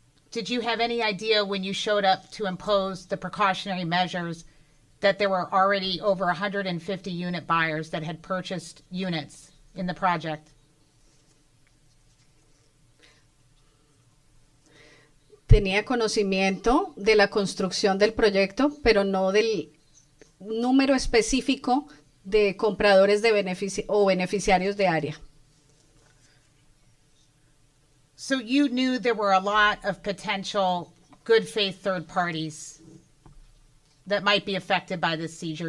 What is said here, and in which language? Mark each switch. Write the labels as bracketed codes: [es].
[en] Did you have any idea when you showed up to impose the precautionary measures that there were already over 150 unit buyers that had purchased units in the project? [es] Tenía conocimiento de la construcción del proyecto, pero no del número específico de compradores de beneficiarios de área. [en] So you knew there were a lot of potential good faith third parties that might be affected by this seizure.